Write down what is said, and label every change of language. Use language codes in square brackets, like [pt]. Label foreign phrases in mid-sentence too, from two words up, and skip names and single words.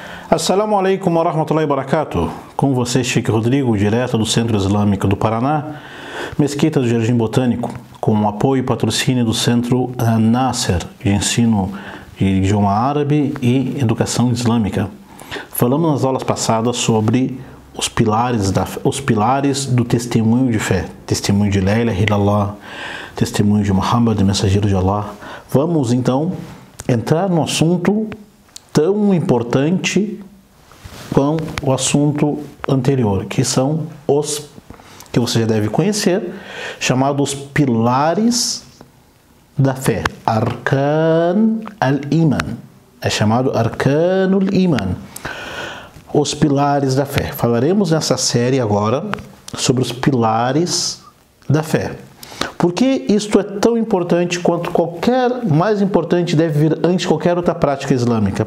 [ar] السلام عليكم ورحمة الله وبركاته. [pt] Com você, Sheikh Rodrigo, direto do Centro Islâmico do Paraná, Mesquita do Jardim Botânico, com o apoio e patrocínio do Centro Nasser, de ensino de idioma árabe e educação islâmica. Falamos nas aulas passadas sobre os pilares do testemunho de fé, testemunho de [ar] لا إله إلا الله, [pt] testemunho de Muhammad, mensageiro de Allah. Vamos então entrar no assunto tão importante quanto o assunto anterior, que são os que você já deve conhecer, chamados pilares da fé, [ar] أركان الإيمان, [pt] é chamado [ar] أركان الإيمان, [pt] os pilares da fé. Falaremos nessa série agora sobre os pilares da fé. Por que isto é tão importante quanto mais importante deve vir antes de qualquer outra prática islâmica?